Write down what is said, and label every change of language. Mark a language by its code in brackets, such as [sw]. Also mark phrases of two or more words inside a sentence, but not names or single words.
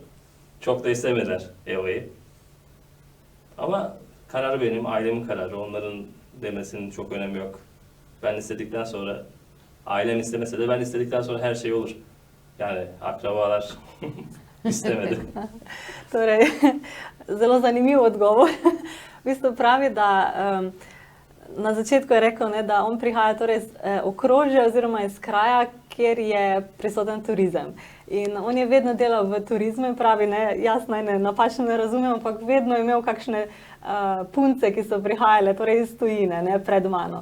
[tr] Çok da istemediler Eva'yı. Ama karar benim, ailemin kararı. Onların demesinin çok önemi yok. Ben istedikten sonra, ailem istemese de ben istedikten sonra her şey olur. Yani akrabalar istemedi. [sl] Torej, zelo zanimiv odgovor. V bistvu pravi, da na začetku je rekel, ne, da on prihaja torej iz okrožja oziroma iz kraja, kjer je prisoten turizem. In on je vedno delal v turizmu in pravi, ne, jaz naj ne napačno ne razumem, ampak vedno je imel kakšne punce, ki so prihajale torej iz tujine, ne, pred mano.